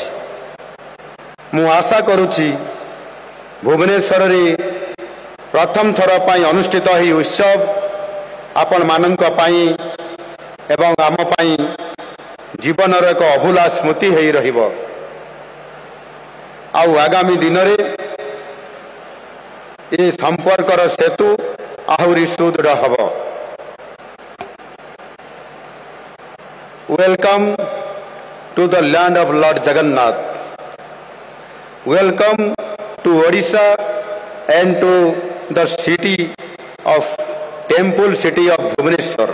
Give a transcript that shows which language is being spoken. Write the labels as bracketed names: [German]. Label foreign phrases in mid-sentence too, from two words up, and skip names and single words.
[Odia] ମୁଁ ଆଶା କରୁଛି ଭୁବନେଶ୍ୱର ରେ ପ୍ରଥମ ଥର ପାଇଁ ଅନୁଷ୍ଠିତ ଏହି ଉତ୍ସବ ଆପଣ ମାନଙ୍କ ପାଇଁ ଏବଂ ଆମ ପାଇଁ ଜୀବନର ଏକ ଅଭୁଲା ସ୍ମୃତି ହୋଇ ରହିବ। ଆଉ ଆଗାମୀ ଦିନ ରେ ଏ ସମ୍ପର୍କର ସେତୁ ଆହୁରି ସୁଦୃଢ଼ ହେବ। [English] Welcome to the land of Lord Jagannath. Welcome to Odisha and to the city of temple city of Bhubaneswar.